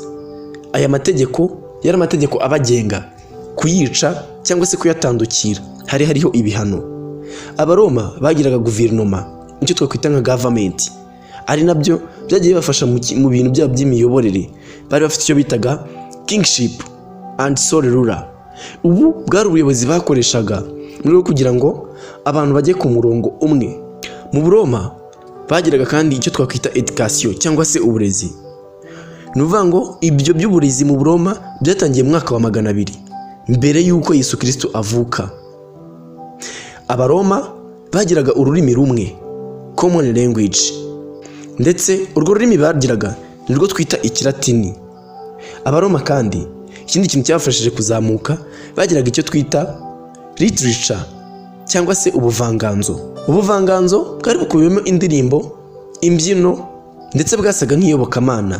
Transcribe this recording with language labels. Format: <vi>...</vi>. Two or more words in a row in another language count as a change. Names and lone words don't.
<rw>Aya mategeko yari amategeko abagenga, kuyica cyangwa se kuyatandukira hariho ibihano. Abaroma bagiraga guverinoma, icyo twakwita nka government, ari nabyo byagiye bibafasha mu bintu byabo by'imiyoborere. Bari bafite icyo bitaga</rw> <en>kingship and sole ruler.</en> <rw>Ubu bwari ubuyobozi bakoreshaga muri rwo kugira ngo abantu bajye ku murongo umwe. Mu Buroma bagiraga kandi icyo twakwita education cyangwa se uburezi. Nuvuga ngo ibyo by'uburezi mu Buroma byatangiye mu mwaka wa 200 mbere y'uko Yesu Kristo avuka. Abaroma bagiraga ururimi rumwe,</rw> <en>common language,</en> <rw>ndetse urwo rurimi bagiraga nirwo twita ikilatini. Abaroma kandi ikindi kintu cyabafashije kuzamuka, bagiraga icyo twita literature cyangwa se ubuvanganzo. Ubuvanganzo bwari bukubiyemo indirimbo, imbyino, ndetse bwasaga nk'iyobokamana.</rw>